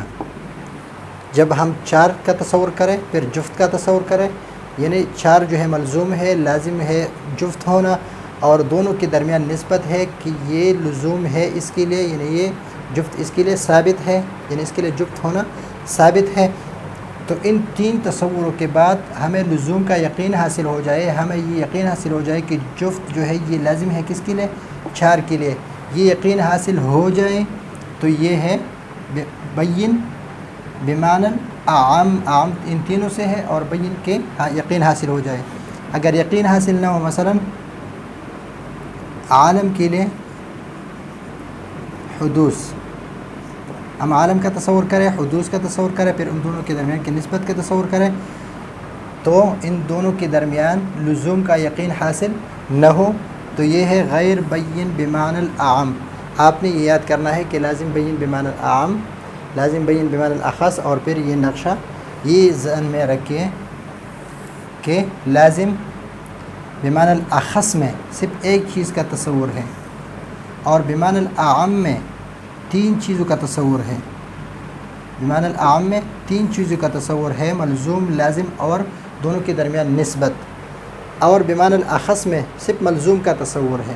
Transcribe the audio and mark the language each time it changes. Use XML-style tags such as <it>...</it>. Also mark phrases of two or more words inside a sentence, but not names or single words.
<ur>جب ہم 4 کا تصور کریں پھر جفت کا تصور کریں، یعنی 4 جو ہے ملزوم ہے، لازم ہے جفت ہونا، اور دونوں کے درمیان نسبت ہے کہ یہ لزوم ہے اس کے لیے، یعنی یہ جفت اس کے لیے ثابت ہے، یعنی اس کے لیے جفت ہونا ثابت ہے. تو ان 3 تصوروں کے بعد ہمیں لزوم کا یقین حاصل ہو جائے، ہمیں یہ یقین حاصل ہو جائے کہ جفت جو ہے یہ لازم ہے کس کے لیے، 4 کے لیے. یہ یقین حاصل ہو جائے تو یہ ہے بین بمعنی اعم، اعم ان تینوں سے ہے، اور بین کے یقین حاصل ہو جائے. اگر یقین حاصل نہ ہو، مثلا عالم کے لیے حدوث، ہم عالم کا تصور کریں، حدوث کا تصور کریں، پھر ان دونوں کے درمیان کی نسبت کا تصور کریں، تو ان دونوں کے درمیان لزوم کا یقین حاصل نہ ہو تو یہ ہے غیر بین بمعنی الاعم. آپ نے یہ یاد کرنا ہے کہ لازم بین بمعنی الاعم، لازم بین بمعنی الاخص، اور پھر یہ نقشہ یہ ذہن میں رکھیں کہ لازم بمعنی الاخص میں صرف ایک چیز کا تصور ہے، اور بمعنی الاعم میں 3 چیزوں کا تصور ہے. بمعنی الاعم میں 3 چیزوں کا تصور ہے، ملزوم، لازم اور دونوں کے درمیان نسبت، اور بمعنی الاخص میں صرف ملزوم کا تصور ہے.</ur>